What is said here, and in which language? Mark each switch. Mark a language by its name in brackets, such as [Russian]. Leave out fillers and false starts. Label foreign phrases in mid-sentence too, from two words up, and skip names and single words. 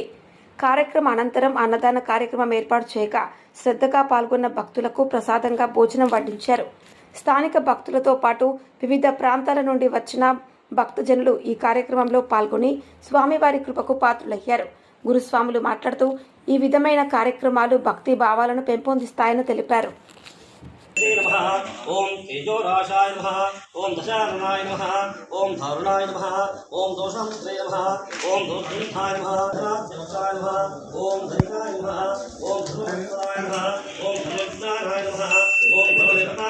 [Telugu] కార్యక్రమం అనంతరం అన్నదాన కార్యక్రమం ఏర్పాటు చేయగా శ్రద్ధగా పాల్గొన్న భక్తులకు ప్రసాదంగా భోజనం వడ్డించారు. స్థానిక భక్తులతో పాటు వివిధ ప్రాంతాల నుండి వచ్చిన భక్తజనులు ఈ కార్యక్రమంలో పాల్గొని స్వామివారి కృపకు పాత్రులయ్యారు. గురుస్వాములు మాట్లాడుతూ ఈ విధమైన కార్యక్రమాలు భక్తి భావాలను పెంపొందిస్తాయని తెలిపారు. [Sanskrit] ओम तेजोराशाय नमः, ओम दशाननाय नमः, ओम धारुणाय नमः, ओम दोषांत्रे नमः, ओम दोषाय नमः, धनाध्याय नमः, ओम धनिकाय नमः, ओम धनुर्धाय नमः, ओम धनुर्धाय नमः, ओम धनुर्धाय